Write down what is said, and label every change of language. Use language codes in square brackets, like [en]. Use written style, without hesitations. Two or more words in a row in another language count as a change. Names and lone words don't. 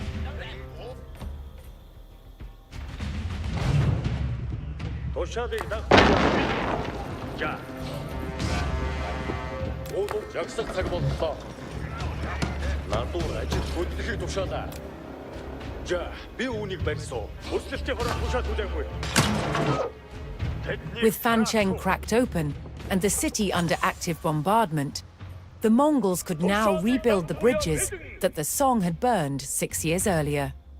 [mn] Тушаалыг дагах. За. Өөдөө жагсах цаг боллоо. Надуур ажил хөдлөхийг тушаалаа. За, би үүнийг барьсуу. Бүслэлтийн хороо тушаал хүлээхгүй. [en] With Fan Cheng cracked open and the city under active bombardment, the Mongols could now rebuild the bridges that the Song had burned 6 years earlier.